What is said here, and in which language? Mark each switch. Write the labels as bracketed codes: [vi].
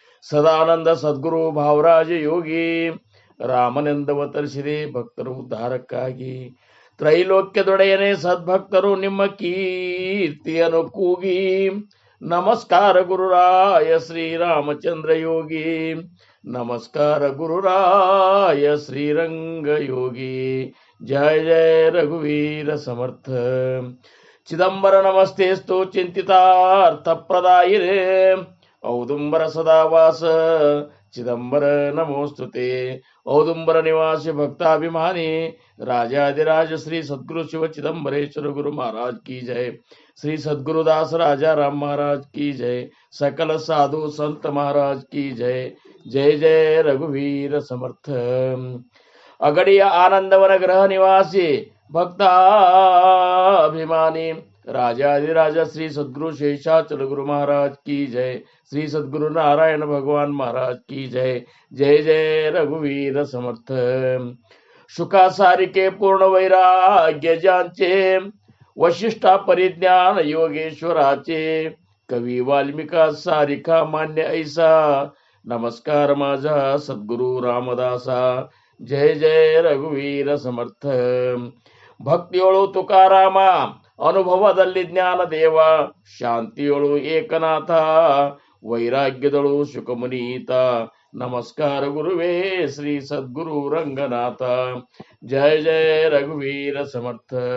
[kn] सदानंद सद्गुरु भावराज योगी ರಾಮನೆಂದವತರಿಸಿದೆ ಭಕ್ತರು ಉದ್ಧಾರಕ್ಕಾಗಿ. ತ್ರೈಲೋಕ್ಯದೊಡೆಯನೇ ಸದ್ಭಕ್ತರು ನಿಮ್ಮ ಕೀರ್ತಿಯನ್ನು ಕೂಗಿ. ನಮಸ್ಕಾರ ಗುರುರಾಯ ಶ್ರೀರಾಮಚಂದ್ರ ಯೋಗಿ. ನಮಸ್ಕಾರ ಗುರುರಾಯ ಶ್ರೀರಂಗ ಯೋಗಿ. ಜಯ ಜಯ ರಘುವೀರ ಸಮರ್ಥ. ಚಿದಂಬರ ನಮಸ್ತೆಸ್ತು ಚಿಂತಿತಾರ್ಥ ಪ್ರದಾಯಿರೇ ಔದುಂಬರ ಸದಾವಾಸ ಚಿದಂಬರ ನಮೋಸ್ತುತೆ. ಔದುಂಬರ ನಿವಾಸಿ ಭಕ್ತಾಭಿಮಾನಿ [hi] राजाधिराज श्री सद्गुरु शिव चिदंबरेश्वर गुरु महाराज की जय. श्री सद्गुरुदास राजा राम महाराज की जय. सकल साधु संत महाराज की जय. जय जय रघुवीर समर्थ. अगड़िय आनंदवन ग्रह निवासी भक्ताभिमानी राजाधिराज श्री सद्गुरु शेषाचल गुरु महाराज की जय. श्री सद्गुरु नारायण भगवान महाराज की जय. जय जय रघुवीर समर्थ. [mr] शुका सारिके पूर्ण वैराग्य ज्यांचे वशिष्ठा परिज्ञान योगेश्वराचे कवी वाल्मिका सारिका मान्य ऐसा नमस्कार माझा सद्गुरु रामदासा. [hi] जय जय रघुवीर समर्थ. [kn] ಭಕ್ತಿಯೊಳು ತುಕಾರಾಮ ಅನುಭವದಲ್ಲಿ ಜ್ಞಾನ ದೇವ ಶಾಂತಿಯೊಳು ಏಕನಾಥ ವೈರಾಗ್ಯದಳು ಶುಕಮುನೀತ ನಮಸ್ಕಾರ ಗುರುವೇ ಶ್ರೀ ಸದ್ಗುರು ರಂಗನಾಥ. [hi] ಜಯ ಜಯ ರಘುವೀರ ಸಮರ್ಥ.